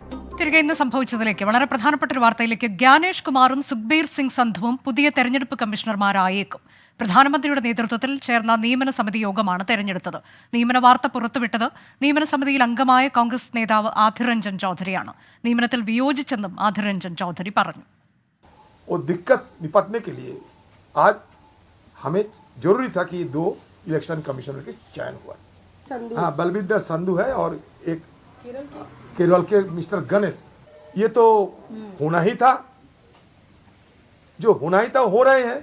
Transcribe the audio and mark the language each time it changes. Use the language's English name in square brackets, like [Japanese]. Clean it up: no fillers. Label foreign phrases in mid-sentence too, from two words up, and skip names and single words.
[Malayalam] തിരികെ ഇന്ന് സംഭവിച്ചതിലേക്ക്, വളരെ പ്രധാനപ്പെട്ട ഒരു വാർത്തയിലേക്ക്. ജ്ഞാനേഷ് കുമാറും സുഖ്ബീർ സിംഗ് സന്ധുവും പുതിയ തെരഞ്ഞെടുപ്പ് കമ്മീഷണർമാരായേക്കും. പ്രധാനമന്ത്രിയുടെ നേതൃത്വത്തിൽ ചേർന്ന നിയമന സമിതി യോഗമാണ് തെരഞ്ഞെടുത്തത്. നിയമന വാർത്ത പുറത്തുവിട്ടത് നിയമന സമിതിയിൽ അംഗമായ കോൺഗ്രസ് നേതാവ് ആധിർ രഞ്ജൻ ചൗധരിയാണ്. നിയമനത്തിൽ വിയോജിച്ചെന്നും ആധിർ രഞ്ജൻ ചൗധരി പറഞ്ഞു. [Hindi] दिक्कत निपटने के लिए आज हमें जरूरी था कि 2 [English] election commissioner [Hindi] के चयन हुआ। हाँ, बलविंदर संधू है और एक केरल के मिस्टर गणेश। ये तो होना ही था, जो होना ही था हो रहे हैं।